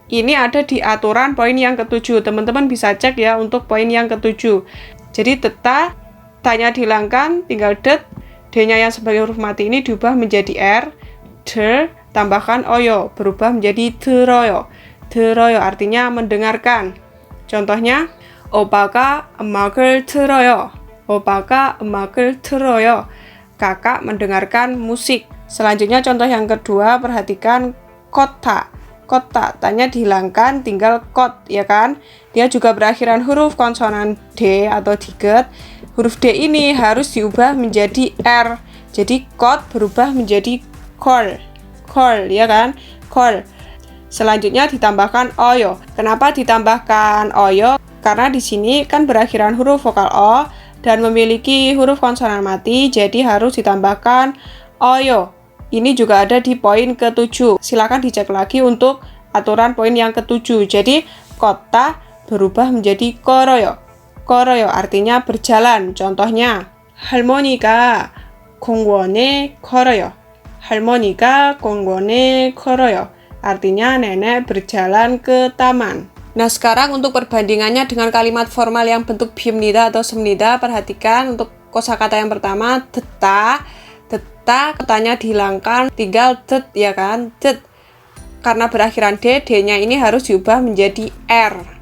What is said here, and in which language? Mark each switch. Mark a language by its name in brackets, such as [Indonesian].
[Indonesian] Ini ada di aturan poin yang ke-7. Teman-teman bisa cek ya untuk poin yang ke-7. Jadi teta, tanya dihilangkan, tinggal det. D-nya yang sebagai huruf mati ini diubah menjadi R. Der, tambahkan oyo, berubah menjadi 들어요. 들어요 artinya mendengarkan. Contohnya, [Korean] 오빠가 음악을 들어요. 오빠가 음악을 들어요. [Indonesian] Kakak mendengarkan musik. Selanjutnya contoh yang kedua, perhatikan kota. Kota, tanya dihilangkan, tinggal kot, ya kan? Dia juga berakhiran huruf konsonan D atau diget. Huruf D ini harus diubah menjadi R. Jadi kot berubah menjadi kol. Kol, ya kan? Kol. Selanjutnya ditambahkan oyo. Kenapa ditambahkan oyo? Karena di sini kan berakhiran huruf vokal O dan memiliki huruf konsonan mati, jadi harus ditambahkan oyo. Ini juga ada di poin ke-7. Silakan dicek lagi untuk aturan poin yang ke-7. Jadi kota berubah menjadi koroyo. Koroyo artinya berjalan. Contohnya [Korean] 할머니가 공원에 걸어요. 할머니가 공원에 걸어요. [Indonesian] Artinya nenek berjalan ke taman. Nah, sekarang untuk perbandingannya dengan kalimat formal yang bentuk 빕니다 atau 습니다, perhatikan untuk kosakata yang pertama, deta. Deta, katanya dihilangkan, tinggal det ya kan? Det. Karena berakhiran D, D-nya ini harus diubah menjadi R.